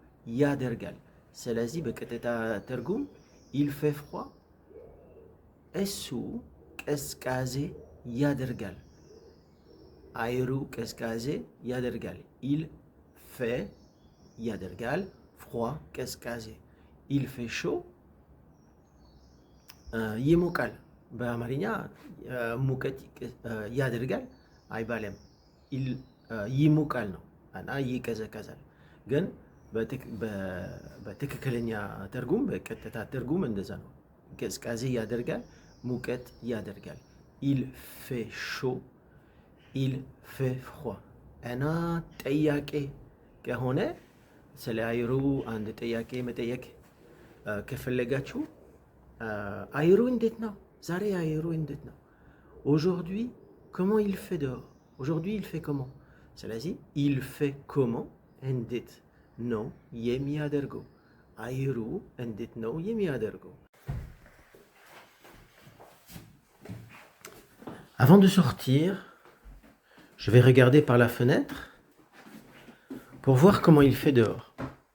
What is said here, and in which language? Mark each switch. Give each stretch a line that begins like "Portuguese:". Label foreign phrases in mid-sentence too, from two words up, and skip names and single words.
Amharic: ያደርጋል። ስለዚህ በቀጥታ ትርጉም
French: il fait froid
Amharic: እሱ ቀዝቃዜ ያደርጋል። አየሩ ቀዝቃዜ ያደርጋል።
French: il fait
Amharic: ያደርጋል። froid ቀዝቃዜ
French: il fait chaud
Amharic: ይሞቃል። በአማርኛ ሙቀት ያደርጋል አይባልም። ይሞቃል ነው እና ይቀዘቀዛል። ግን በትክክለኛ ትርጉም በቀጥታ ትርጉም እንደዛ ነው። ቀዝቃዜ ያደርጋል፣ ሙቀት ያደርጋል።
French: il fait chaud il fait froid
Amharic: እና ጥያቄ ከሆነ ስለ አየሩ አንድ ጥያቄ መጠየቅ ከፈለጋችሁ አየሩ እንዴትና. ዛሬ አየሩ እንዴትና.
French: Aujourd'hui, comment il fait dehors? Aujourd'hui, il fait comment? Selezi, il fait comment?
Amharic: እንዴት ነው የሚያደርገው. አየሩ እንዴት ነው የሚያደርገው.
French: Avant de sortir, je vais regarder par la fenêtre pour voir comment il fait dehors.